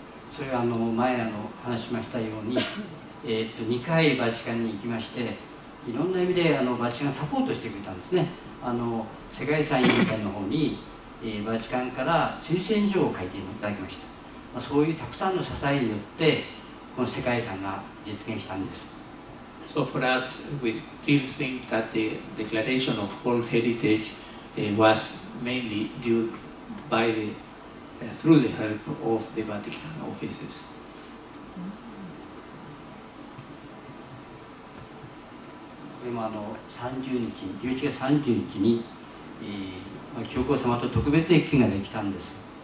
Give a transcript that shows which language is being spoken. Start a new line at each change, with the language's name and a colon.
Japanese: それは前話しましたように、2回バチカンに行きまして、いろんな意味でバチカンがサポートしてくれたんですね。世界遺産委員会の方に、バチカンから推薦状を書いていただきました。そういうたくさんの支えによってこの世界遺産が実現したんです。
English: So for us, we still think that the declaration of World Heritage was mainly due by through the help of the Vatican offices.
Japanese: これも11月30日に、教皇様と特別謁見ができたんです。